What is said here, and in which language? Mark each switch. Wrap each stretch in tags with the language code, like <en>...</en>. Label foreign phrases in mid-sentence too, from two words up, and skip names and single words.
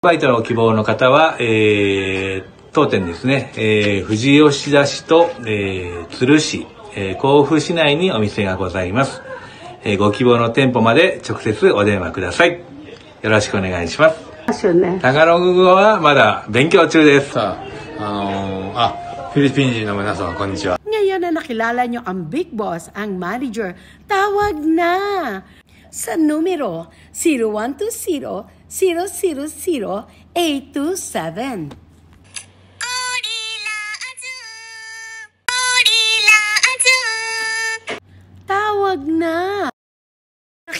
<ja>アルバイトの希望の方は、当店ですね、富士吉田市と、鶴市、甲府市内にお店がございます。ご希望の店舗まで直接お電話ください。よろしくお願いします。タガログ語はまだ勉強中です。フィリピン人の皆さん、こんにちは。</ja> <tl>Ngayon na nakilala nyo ang Big Boss, ang manager, tawag na sa numero 0120-000-827. Tawag na!</tl>